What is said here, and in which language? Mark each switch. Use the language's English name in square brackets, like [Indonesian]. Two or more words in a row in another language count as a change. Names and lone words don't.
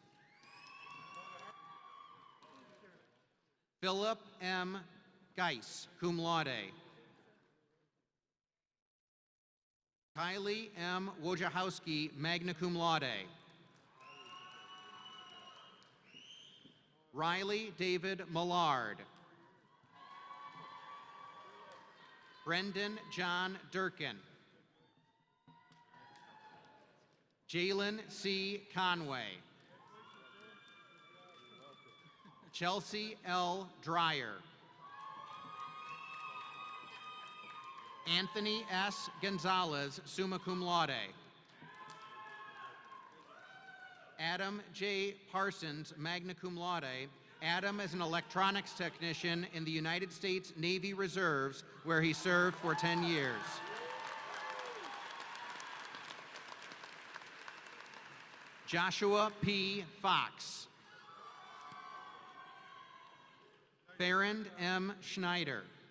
[English] Philip M. [Latin] Geis, cum laude. Kylie M. Wojciechowski, magna cum laude. [English] Riley David Millard. Brendan John Durkin. Jalen C. Conway. Chelsea L. Dreyer. Anthony S. Gonzalez, [Latin] summa cum laude. Adam J. Parsons, magna cum laude. [English] Adam is an electronics technician in the United States Navy Reserves, where he served for 10 years. Joshua P. Fox. Farrand M. Schneider.